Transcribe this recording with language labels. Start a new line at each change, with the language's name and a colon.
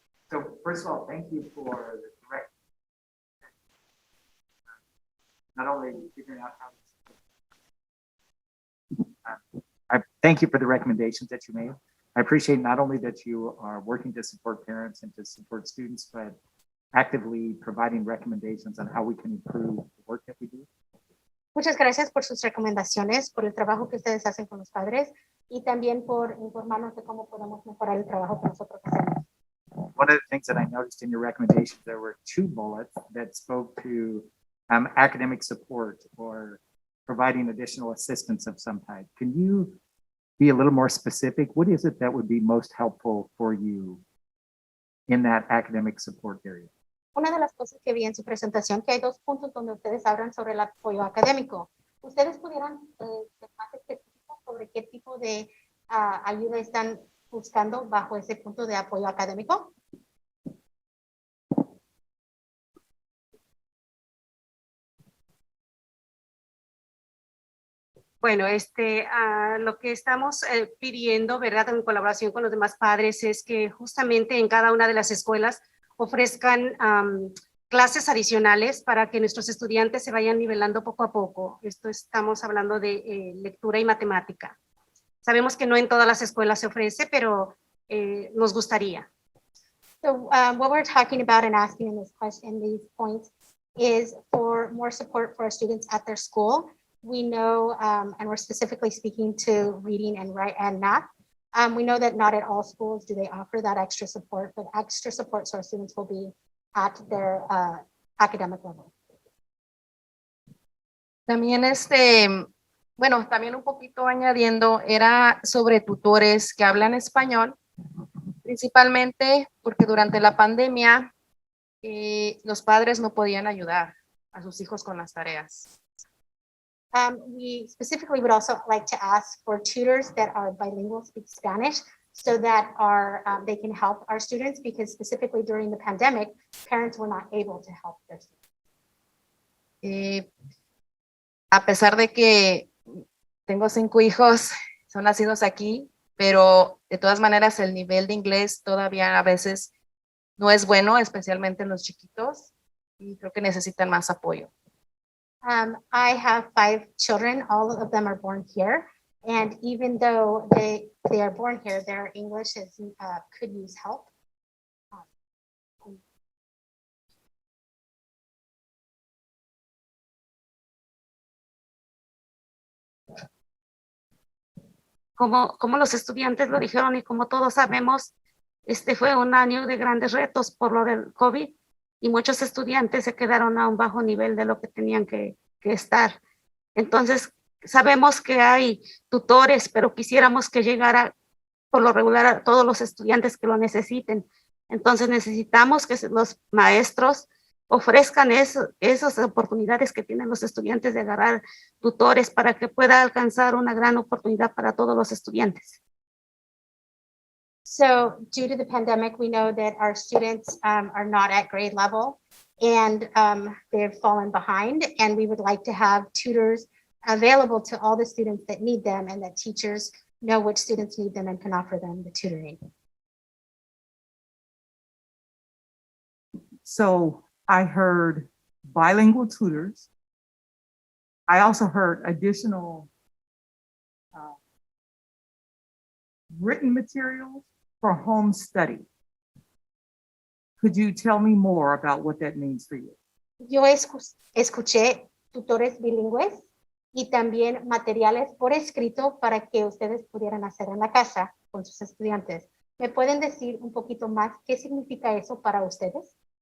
English: So first of all, thank you for the direct, not only figuring out how I thank you for the recommendations that you made. I appreciate not only that you are working to support parents and to support students, but actively providing recommendations on how we can improve the work that we do.
Spanish: Muchas gracias por sus recomendaciones, por el trabajo que ustedes hacen con los padres y también por informarnos de cómo podemos mejorar el trabajo que nosotros hacemos.
English: One of the things that I noticed in your recommendations, there were 2 bullets that spoke to academic support or providing additional assistance of some type. Can you be a little more specific? What is it that would be most helpful for you in that academic support area?
Spanish: Una de las cosas que vi en su presentación, que hay 2 puntos donde ustedes hablan sobre el apoyo académico. ¿Ustedes pudieran ser más específicos sobre qué tipo de ayuda están buscando bajo ese punto de apoyo académico? Bueno, lo que estamos pidiendo, ¿verdad? En colaboración con los demás padres, es que justamente en cada una de las escuelas ofrezcan clases adicionales para que nuestros estudiantes se vayan nivelando poco a poco. Estamos hablando de lectura y matemática. Sabemos que no en todas las escuelas se ofrece, pero nos gustaría.
English: So what we're talking about and asking in this question, in these points, is for more support for our students at their school. We know, and we're specifically speaking to reading and write and math. We know that not at all schools do they offer that extra support, but extra support so our students will be at their academic level.
Spanish: También bueno, también un poquito añadiendo, era sobre tutores que hablan español, principalmente porque durante la pandemia los padres no podían ayudar a sus hijos con las tareas.
English: We specifically would also like to ask for tutors that are bilingual, speak Spanish, so that they can help our students, because specifically during the pandemic, parents were not able to help their students.
Spanish: A pesar de que tengo 5 hijos, son nacidos aquí, pero de todas maneras el nivel de inglés todavía a veces no es bueno, especialmente en los chiquitos, y creo que necesitan más apoyo.
English: I have 5 children, all of them are born here. And even though they are born here, their English could use help.
Spanish: Como los estudiantes lo dijeron y como todos sabemos, fue un año de grandes retos por lo del COVID y muchos estudiantes se quedaron a un bajo nivel de lo que tenían que estar. Entonces, sabemos que hay tutores, pero quisiéramos que llegara por lo regular a todos los estudiantes que lo necesiten. Entonces, necesitamos que los maestros ofrezcan esas oportunidades que tienen los estudiantes de agarrar tutores para que pueda alcanzar una gran oportunidad para todos los estudiantes.
English: So due to the pandemic, we know that our students are not at grade level and they've fallen behind, and we would like to have tutors available to all the students that need them, and that teachers know which students need them and can offer them the tutoring. So I heard bilingual tutors. I also heard additional written materials for home study. Could you tell me more about what that means for you?
Spanish: Yo escuché tutores bilingües y también materiales por escrito para que ustedes pudieran hacer en la casa con sus estudiantes. ¿Me pueden decir un poquito más qué significa eso para ustedes?